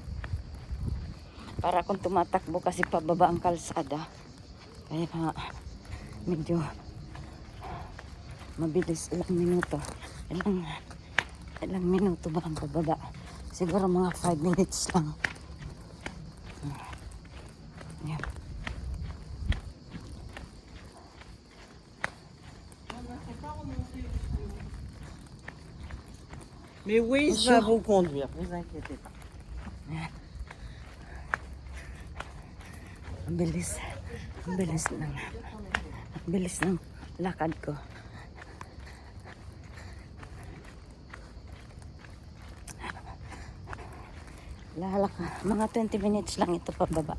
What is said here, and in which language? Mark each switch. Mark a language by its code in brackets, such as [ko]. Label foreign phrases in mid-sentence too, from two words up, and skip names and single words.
[tl] Para kung tumatakbo kasi pababa ang kalsada. Kaya medyo mabilis ilang minuto. Ilang minuto ba ang pababa? Siguro mga 5 minutes lang. Yan. [fr] Mais Waze va vous conduire, vous inquiétez pas. [tl] Ang bilis ng lakad ko. Mga 20 minutes lang ito pababa.